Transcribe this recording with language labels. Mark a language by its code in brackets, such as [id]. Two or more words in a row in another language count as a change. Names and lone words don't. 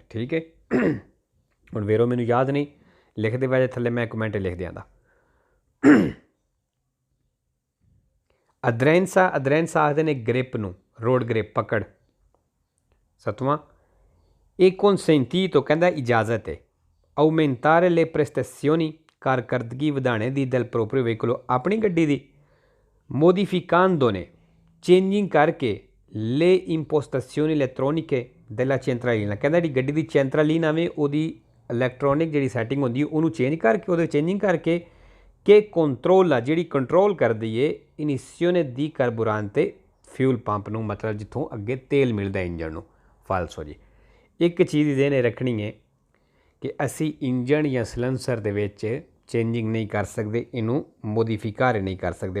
[pa] ਠੀਕ ਹੈ, ਹੁਣ ਵੇਰੋ ਮੈਨੂੰ ਯਾਦ ਨਹੀਂ, ਲਿਖਤੇ ਵੈਸੇ ਥੱਲੇ ਮੈਂ ਕਮੈਂਟ ਲਿਖ ਦਿਆਂ। ਅਦਰੇਂਸਾ, ਅਦਰੇਂਸਾ ਆਖਦੇ ਨੇ ਗ੍ਰਿੱਪ ਨੂੰ, [en] road grip, [pa] ਪਕੜ। 7ਵਾਂ ਇਕ consentito, ਕਹਿੰਦਾ ਇਜਾਜ਼ਤ ਹੈ [it] aumentare le prestazioni, [pa] ਕਾਰਕਰਦਗੀ ਵਧਾਉਣੇ ਦੀ [it] del proprio veicolo, [pa] ਅਪਨੀ ਗੱਡੀ ਦੀ modificando ने, चेंजिंग करके [it] le impostazioni elettroniche, della centralina [pa] ਕਹਿੰਦਾ ਜਿਹੜੀ ਗੱਡੀ ਦੀ ਚੈਂਟਰਾਲੀਨਾ ਵੇ ਉਹਦੀ ਇਲੈਕਟ੍ਰੋਨਿਕ ਜਿਹੜੀ ਸੈਟਿੰਗ ਹੁੰਦੀ ਉਹਨੂੰ ਚੇਂਜ ਕਰਕੇ ਉਹਦੇ ਚੇਂਜਿੰਗ ਕਰਕੇ ਕਿ ਕੰਟਰੋਲ ਜਿਹੜੀ ਕੰਟਰੋਲ ਕਰਦੀ ਏ ਇਨੀਸ਼ੀਓਨੇ ਦੀ ਕਾਰਬੂਰਾਂਤੇ ਫਿਊਲ ਪੰਪ ਨੂੰ, ਮਤਲਬ ਜਿੱਥੋਂ ਅੱਗੇ ਤੇਲ ਮਿਲਦਾ ਇੰਜਣ ਨੂੰ। ਫਾਲਸੋ ਜੀ ਇੱਕ ਚੀਜ਼ ਇਹਨੇ ਰੱਖਣੀ ਹੈ ਕਿ ਅਸੀਂ ਇੰਜਣ ਜਾਂ ਸਲੈਂਸਰ ਦੇ ਵਿੱਚ ਚੇਂਜਿੰਗ ਨਹੀਂ ਕਰ ਸਕਦੇ, ਇਹਨੂੰ ਮੋਡੀਫਿਕਾਰੇ ਨਹੀਂ ਕਰ ਸਕਦੇ।